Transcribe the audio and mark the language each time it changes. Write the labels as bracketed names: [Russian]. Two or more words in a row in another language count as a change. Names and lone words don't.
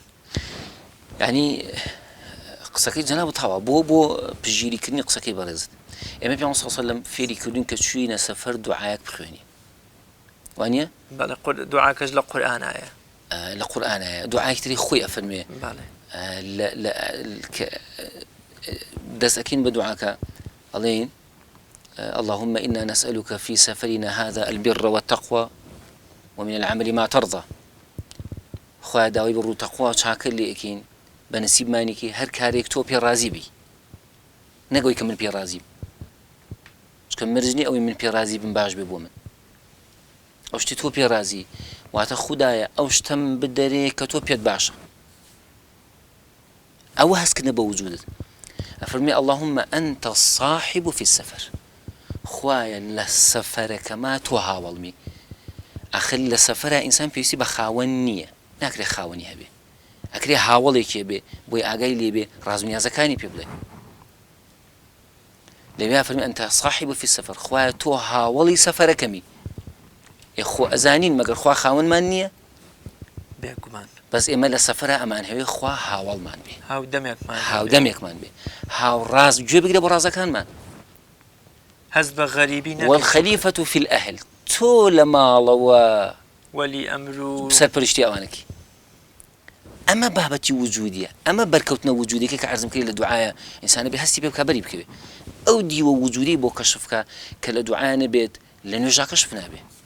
[Central Kurdish] ینی قسەکەی جەناب تاوا بۆ پژگیریکردنی قسەکەی بەڕێزت ئێمە پێ سەڵ لەم فێریکردون کە چووینە سەفەر دوعایەک بخوێنی وانە دوعاکەش لە قورئانایە لە قورئانایە دوعایەکی خۆی ئەفەرمێ دەست ئەکەین بە دوعاکە ئەڵێن [Arabic] اللهم إنا نسألك في سفرنا هذا البر والتقوى ومن العمل ما ترضى [Central Kurdish] خوا داوي بر تقوى چاکر لێکین بە نسیبمانێکی هەر کارێک تۆ پێ رازی بی نەگەوەی کە من پێ رازی چکە مرجنی ئەوەی من پێ رازی بم باش بێ بۆ من ئەو شتی تۆ پێ رازی واتە خودایە ئەو شتەم بدەرێ کە تۆ پێت باشە ئەوە هەستکردنە بە وجودت ئەفەرمێ [Arabic] اللهم أنت الصاحب في السفر [Central Kurdish] خوایە لە سەفەرەکەما تۆ هاوڵمی ئەخر لە سەفەرە ئینسان پێویستی بە خاوەن نییە ناکرێ خاوەنی هەبێ ئەکرێ هاوڵێکێ بێ بۆی ئاگای لێبێ ڕازونیازەکانی پێ بڵێ لەوێ فەرمی [Arabic] ئەنتە صاحب في السفر [Central Kurdish] خوایە تۆ هاوڵی سەفەرەکەمی خۆ ئەزانین مەگەر خوا خاوەنمان نییە بێگومان بەس ئێمە لە سەفرە ئەمان هەوێ خوا هاوڵمان بێ هاودەمێکمان بێ هاوڕاز گوێ بگرە بۆ ڕازەکانمان هەست بە غەریبی [Arabic] والخەلیفەة في الأهل [Central Kurdish] تۆ لە ماڵەوە وەلی ئەمر و سەرپەرشتی ئەوانەکی ئەمە بابەتی وجودیە ئەمە بەرکەوتنە وجودێکە کە عەرزم کردی لە دوعایە ئینسانە بێ هەستی پێ بکە بەری بکەوێ ئەو دیوە وجودی بۆ کەشفکە کە لە دوعایە نەبێت لە نوێژا کەشف نابێ